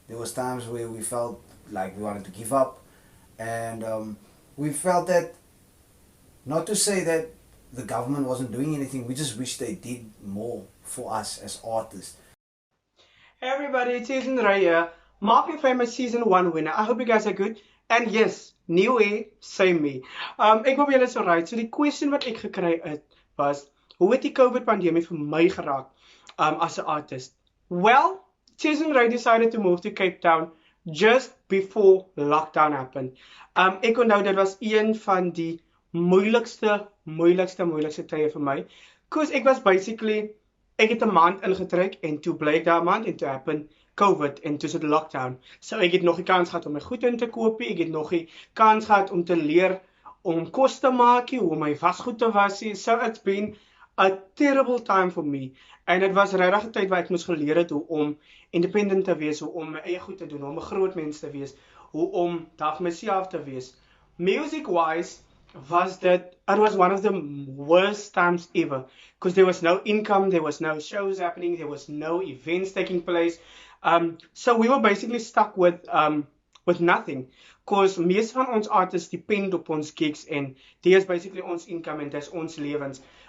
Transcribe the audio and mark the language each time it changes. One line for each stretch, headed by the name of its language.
English: There was times where we felt like we wanted to give up. And we felt that, not to say that the government wasn't doing anything, we just wish they did more for us as artists. Hey everybody, it's S3E4 here. Marking Famous Season 1 winner. I hope you guys are good. And yes, new year, same me.
Afrikaans: Ek wil by julle
English: so right.
Afrikaans: So die question wat ek gekry het was, hoe het die COVID pandemie vir my geraak as 'n artist?
English: Well, S3E4 decided to move to Cape Town just before lockdown happened.
Afrikaans: Ek onthou dit was een van die moeilikste tye vir my. Because ek was basically, ek het 'n maand ingetrek en toe bly ek daar 'n maand en toe happen COVID en toe sit lockdown. So ek het nog die kans gehad om my goed in te koop, ek het nog die kans gehad om te leer om kos te maak, hoe my wasgoed te was.
English: So it's been a terrible time for me.
Afrikaans: En dit was regtig 'n tyd waar ek moes geleer het hoe om independent te wees, hoe om my eie goed te doen, hoe om 'n groot mens te wees, hoe om daar vir myself te wees.
English: Music wise, was that it was one of the worst times ever because there was no income, there was no shows happening, there was no events taking place. So we were basically stuck with nothing. Because
Afrikaans: meeste van ons artists depend op ons gigs en die is basically ons income en dis ons lewens.